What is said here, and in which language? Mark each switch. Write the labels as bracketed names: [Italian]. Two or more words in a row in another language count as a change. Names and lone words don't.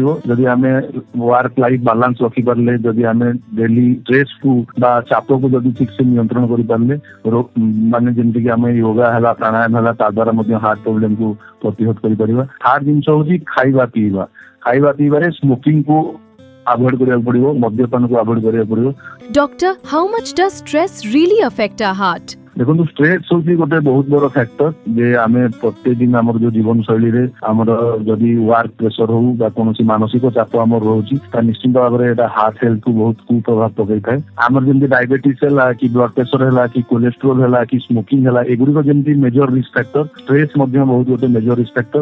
[Odia] ଯଦି ଆମେ [English] work life balance [Odia] ରଖିପାରିଲେ, ଯଦି ଆମେ [English] daily stressକୁ [Odia] ବା ଚାପକୁ ଯଦି ଠିକ ସେ ନିୟନ୍ତ୍ରଣ କରିପାରିଲେ, ମାନେ ଯେମିତିକି ଆମେ ୟୋଗା ହେଲା, ପ୍ରାଣାୟାମ ହେଲା, ତା ଦ୍ୱାରା ମଧ୍ୟ [English] heart problemକୁ [Odia] ପ୍ରତିହତ କରିପାରିବା। ଥାର୍ଡ ଜିନିଷ ହଉଛି ଖାଇବା ପିଇବା। ଖାଇବା ପିଇବାରେ ସ୍ମୋକିଂକୁ ଆଭଏଡ କରିବାକୁ ପଡିବ, ମଦ୍ୟପାନକୁ ଆଭଏଡ କରିବାକୁ ପଡିବ। [English] Doctor, how much does stress really affect our heart? [Odia] ଦେଖନ୍ତୁ ଷ୍ଟ୍ରେସ୍ ହଉଛି ଗୋଟେ ବହୁତ ବଡ ଫ୍ୟାକ୍ଟର ଯେ ଆମେ ପ୍ରତ୍ୟେକ ଦିନ ଆମର ଯୋଉ ଜୀବନ ଶୈଳୀରେ ଆମର ଯଦି [English] work pressure [Odia] ହଉ ବା କୌଣସି ମାନସିକ ଚାପ ଆମର ରହୁଛି ତା ନିଶ୍ଚିତ ଭାବରେ ଏଇଟା [English] heart healthକୁ [Odia] ବହୁତ କୁପ୍ରଭାବ ପକେଇଥାଏ। ଆମର ଯେମିତି ଡାଇବେଟିସ୍ ହେଲା କି [English] blood pressure [Odia] ହେଲା କି କୋଲେଷ୍ଟ୍ରୋଲ ହେଲା କି ସ୍ମୋକିଂ ହେଲା, ଏଗୁଡିକ ଯେମିତି [English] major risk factor, [Odia] ଷ୍ଟ୍ରେସ୍ ମଧ୍ୟ ବହୁତ ଗୋଟେ [English] major risk factor.